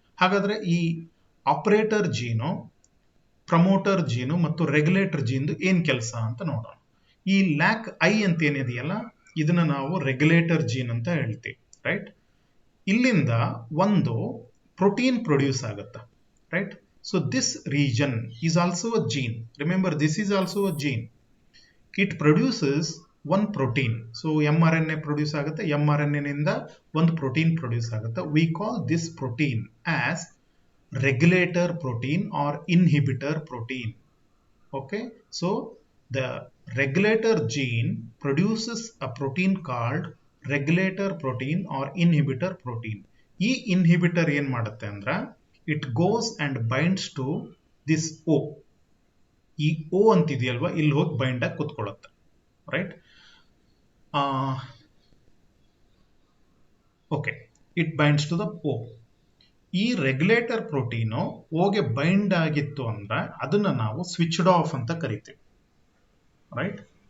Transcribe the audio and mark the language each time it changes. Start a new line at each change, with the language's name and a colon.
Kannada: ಹಾಗಾದ್ರೆ ಈ ಆಪರೇಟರ್ ಜೀನು, ಪ್ರಮೋಟರ್ ಜೀನು ಮತ್ತು ರೆಗ್ಯುಲೇಟರ್ ಜೀನ್ದು ಏನ್ ಕೆಲಸ ಅಂತ ನೋಡೋಣ. ಈ ಲ್ಯಾಕ್ ಐ ಅಂತ ಏನಿದೆಯಲ್ಲ, ಇದನ್ನ ನಾವು ರೆಗ್ಯುಲೇಟರ್ ಜೀನ್ ಅಂತ ಹೇಳ್ತೀವಿ, ರೈಟ್? ಇಲ್ಲಿಂದ ಒಂದು ಪ್ರೋಟೀನ್ ಪ್ರೊಡ್ಯೂಸ್ ಆಗುತ್ತೆ, right?
English: So this region is also a gene. Remember, this is also a gene. It produces one protein.
Kannada: So mRNA produce ಆಗುತ್ತೆ, mRNA ನಿಂದ ಒಂದು ಪ್ರೋಟೀನ್ ಪ್ರೊಡ್ಯೂಸ್ ಆಗುತ್ತೆ.
English: We call this protein as regulator protein or inhibitor protein. Okay, so the regulator gene produces a protein called regulator protein or inhibitor protein.
Kannada: ಈ inhibitor ಏನ್ ಮಾಡುತ್ತೆ ಅಂದ್ರೆ,
English: it goes and binds to this O.
Kannada: ಈ O ಅಂತಿದೆಯಲ್ವಾ, ಇಲ್ಲಿ ಹೋಗಿ bind ಆಗಿ ಕೂತ್ಕೊಳ್ಳುತ್ತೆ, right? Okay,
English: It binds to the O.
Kannada: ಈ regulator protein ಓಗೆ bind ಆಗಿತ್ತು ಅಂದ್ರೆ ಅದನ್ನ ನಾವು ಸ್ವಿಚ್ಡ್ ಆಫ್ ಅಂತ ಕರಿತೀವಿ, ರೈಟ್?